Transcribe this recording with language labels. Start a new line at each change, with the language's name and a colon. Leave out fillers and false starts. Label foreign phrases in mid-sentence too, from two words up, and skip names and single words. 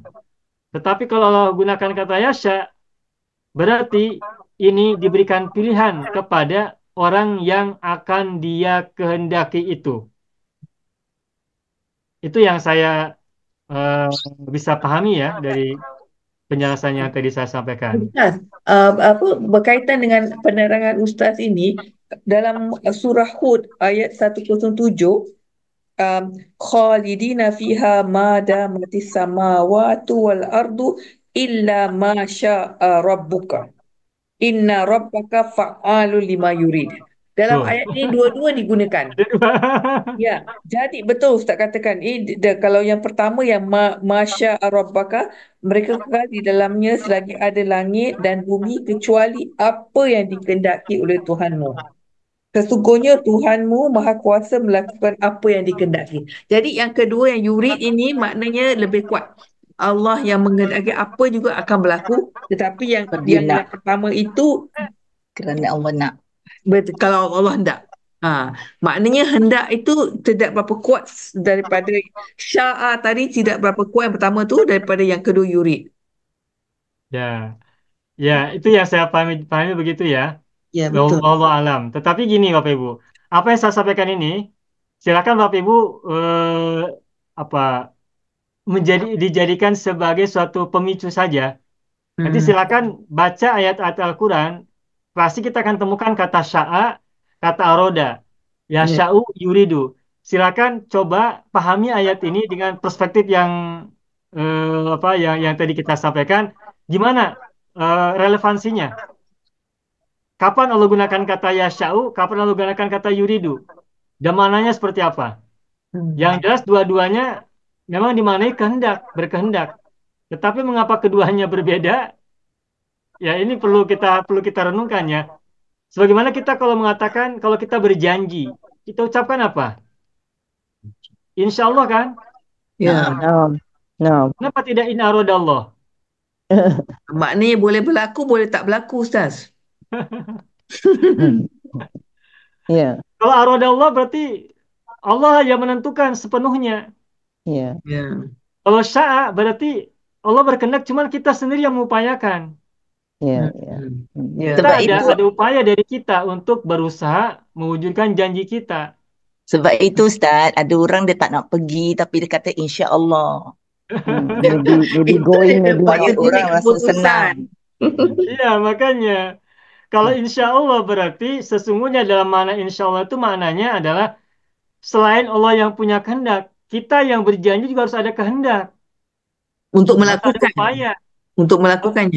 Indonesian: Tetapi kalau Allah gunakan kata yasha, berarti ini diberikan pilihan kepada orang yang akan dia kehendaki itu. Itu yang saya bisa pahami ya dari penjelasan yang tadi saya sampaikan.
Malay: Ustaz, berkaitan dengan penerangan Ustaz ini, dalam surah Hud ayat 107,
Arabic: خالدين فيها ما دامت السماوات والأرض إلا ما شاء ربك. إن ربك فعال لما يريد.
Malay: Dalam ayat ini dua-dua digunakan. Ya, jadi betul Ustaz katakan. Kalau yang pertama yang
Arabic: ما شاء ربك,
Malay: mereka kekal di dalamnya selagi ada langit dan bumi kecuali apa yang dikehendaki oleh Tuhanmu. Sesungguhnya Tuhanmu Maha Kuasa melakukan apa yang dikehendaki. Jadi yang kedua yang yurid ini maknanya lebih kuat. Allah yang menghendaki apa juga akan berlaku, tetapi yang pertama itu kerana Allah nak. kalau Allah hendak. Maknanya hendak itu tidak berapa kuat daripada sya'a tadi, tidak berapa kuat yang pertama tu daripada yang kedua yurid.
Indonesian: Ya, ya itu yang saya pahami begitu ya. Ya, betul.
Arabic: الله أعلم.
Indonesian: Tetapi gini Bapak Ibu, apa yang saya sampaikan ini, silakan Bapak Ibu dijadikan sebagai suatu pemicu saja. Nanti silakan baca ayat-ayat Al-Quran. Pasti kita akan temukan kata sya'a, kata aroda, yasha'u, yuridu. Silakan coba pahami ayat ini dengan perspektif yang yang tadi kita sampaikan. Gimana relevansinya? Kapan Allah gunakan kata yasha'u, kapan Allah gunakan kata yuridu? Dan mananya seperti apa? Yang jelas dua-duanya memang dimaknai berkehendak. Tetapi mengapa keduanya berbeda? Ya ini perlu kita renungkan ya. Sebagaimana kita kalau mengatakan kalau kita berjanji, kita ucapkan apa?
Arabic: إن شاء الله
Indonesian: kan? Ya. No. Kenapa tidak
Arabic: إن أراد الله?
Malay: Maknanya boleh berlaku, boleh tak berlaku, Ustaz.
Indonesian: Ya. Kalau aradallah berarti Allah yang menentukan sepenuhnya. Ya. Kalau sya'a berarti Allah berkehendak, cuman kita sendiri yang mengupayakan. Ya. Kita ada upaya dari kita untuk berusaha mewujudkan janji kita.
Malay: Sebab itu Ustaz, ada orang dia tak nak pergi tapi dia kata
Arabic: إن شاء الله.
English: Maybe going, maybe
Malay: Banyak orang rasa senang.
Indonesian: Iya, makanya Kalau
Arabic: إن شاء الله
Indonesian: berarti sesungguhnya dalam makna
Arabic: إن شاء الله
Indonesian: itu maknanya adalah selain Allah yang punya kehendak, kita yang berjanji juga harus ada kehendak, Untuk harus ada melakukan, upaya, untuk melakukannya.